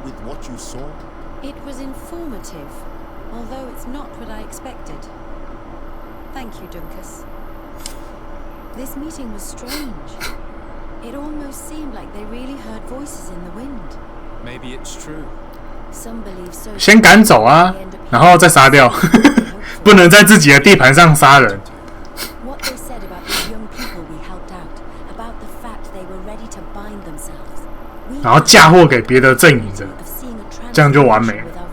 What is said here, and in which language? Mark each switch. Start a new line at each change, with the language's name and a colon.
English: With what you saw. It was informative, although it's not what I expected. Thank you, Dunkus. This meeting was strange. It almost seemed like they really heard voices in the wind. Maybe it's true. Some believe so.
Chinese: 先赶走啊，然后再杀掉，不能在自己的地盘上杀人。
English: What they said about the young people we helped out, about the fact they were ready to bind themselves.
Chinese: 然后嫁祸给别的阵营的，这样就完美了。